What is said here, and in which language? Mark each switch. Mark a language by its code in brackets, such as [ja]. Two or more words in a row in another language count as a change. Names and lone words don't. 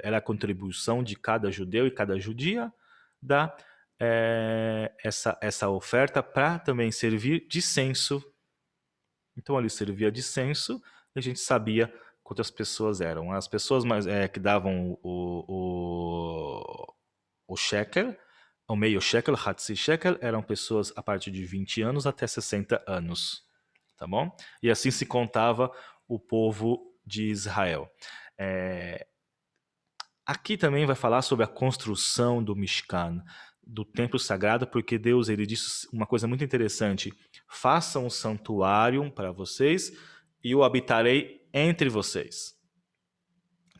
[pt] Era a contribuição de cada judeu e cada judia dar essa oferta para também servir de censo. Então ali servia de censo e a gente sabia quantas pessoas eram. As pessoas que davam o shekel, o meio shekel, [he] hatzi shekel, [pt] eram pessoas a partir de 20 anos até 60 anos, tá bom? E assim se contava o povo de Israel. Aqui também vai falar sobre a construção do Mishkan, do templo sagrado, porque Deus ele disse uma coisa muito interessante: façam um santuário para vocês e eu habitarei entre vocês.